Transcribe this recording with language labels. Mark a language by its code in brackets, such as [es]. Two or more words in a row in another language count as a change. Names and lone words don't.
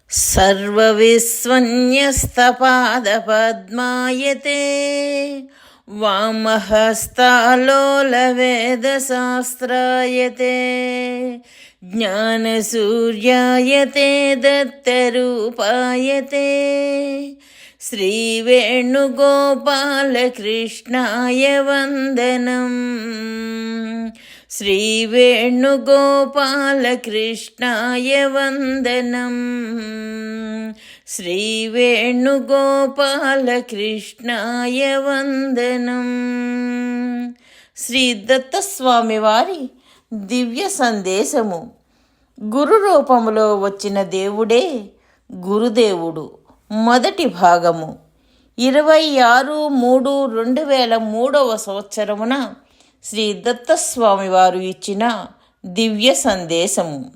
[sa] सर्वविस्वन्यस्तपादपद्मायते वामहस्तालोलवेदशास्त्रायते ज्ञानसूर्यायते दत्तरूपायते श्रीवेणुगोपालकृष्णाय वन्दनम्। श्रीवेणुगोपालकृष्णाय वन्दनम्। श्रीवेणुगोपालकृष्णाय वन्दनम्। [te] శ్రీ దత్తస్వామి వారి దివ్య సందేశము. గురు రూపములో వచ్చిన దేవుడే గురుదేవుడు. మొదటి భాగము 26/3/2003 సంవత్సరమున శ్రీ దత్తస్వామి వారు ఇచ్చిన దివ్య సందేశము.